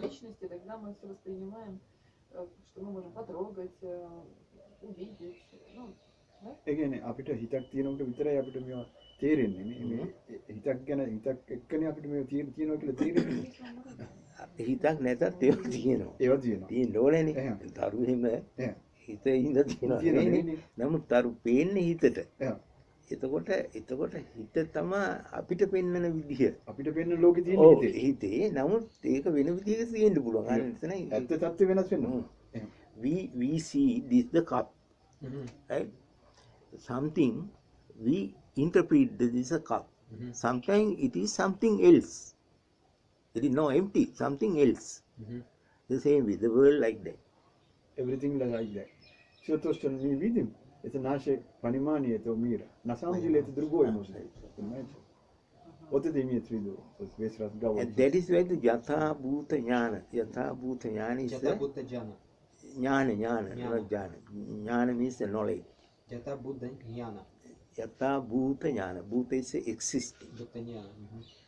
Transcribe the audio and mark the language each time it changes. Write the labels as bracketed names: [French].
[Russian] личности, тогда мы все воспринимаем, что мы можем потрогать, увидеть. Ну, да? [Sinhala] ඒ කියන්නේ අපිට හිතක් තියෙනකොට විතරයි අපිට මේවා තේරෙන්නේ නේ. මේ හිතක් ගැන හිතක් එක්කනේ අපිට මේවා තියෙනවා කියලා තේරෙන්නේ. හිතක් නැතත් ඒවා තියෙනවා. ඒවා තියෙනවා. තියෙන්න ඕනේනේ. එහෙම. තරු එහෙම එහෙම. හිත ඉඳ තියෙනවා තියෙනවා නෙවෙයිනේ. නෙවෙයි. නමුත් තරු පේන්නේ හිතට. එහෙම. එතකොට හිත තමයි අපිට පෙන්වන විදිහ. අපිට පෙන්න ලෝකේ තියෙන ඔව් හිතේ. හිතේ නමුත් ඒක වෙන විදිහක තියෙන්න පුළුවන්. අර එතනයි ඇත්ත තත්ත්වය වෙනස් වෙනවා. එහෙම. [English] we see this the cup, Mhm. right? Something we interpret this is a cup. Mhm. Sometimes it is something else. It is no empty, something else. Mhm. The same way, the world like that. Everything like that. [Russian] Все то, что мы видим, это наше понимание этого мира. На самом деле это другое может быть. Понимаете? Вот это имеется в виду. Вот весь разговор. [English] And that is why the Yatha Bhuta Jnana. Yatha Bhuta Jnana is Jata the Buddha Jnana. Jnana, Jnana. not Jnana. Jnana means the knowledge. Jata Buddha Jnana. Yatha Bhuta Jnana. Bhuta is the existing. Buddha Jnana. Mhm.